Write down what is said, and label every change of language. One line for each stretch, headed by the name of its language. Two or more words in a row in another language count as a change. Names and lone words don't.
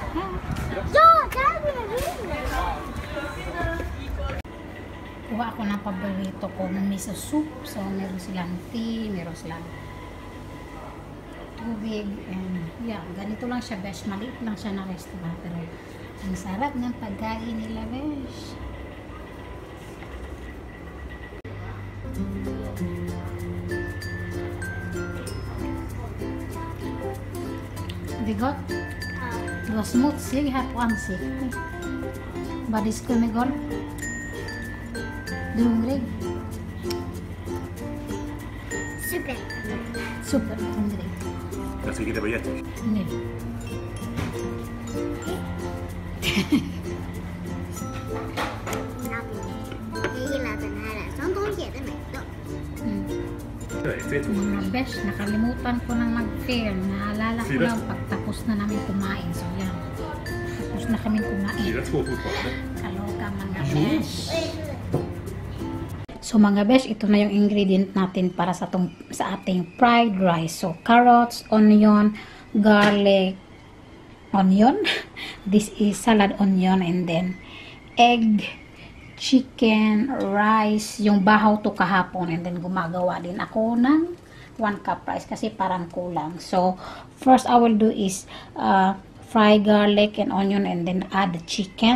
Filipino: Kuha ako ng paborito ko ng miso soup. So, meron silang tea, meron silang tubig.
English: And, yeah,
Filipino: ganito lang siya, besh. Maliit lang siya na restaurant. Pero, ang sarap ng pagkain nila, besh.
Swedish: Det är gott. Det var smutsig här på ansiktet. Vad det skulle med golv? Du är hungrig? Super. Super hungrig. Jag tycker det var jättekul. Nu. Jag gillar den här. Som de ger den mig.
Filipino: Mga besh, nakalimutan ko nang mag-film. Naalala ko lang pagtapos na namin kumain. So yan. Tapos na kami kumain. Kaloka mga besh. So mga besh, ito na yung ingredient natin para sa ating
English: fried rice. So carrots, onion, garlic, onion. This is salad onion, and then egg, chicken, rice,
Filipino: yung bahaw to kahapon,
English: and then
Filipino: gumagawa din ako ng
English: 1 cup rice
Filipino: kasi parang kulang.
English: So first I will do is fry garlic and onion and then add the chicken.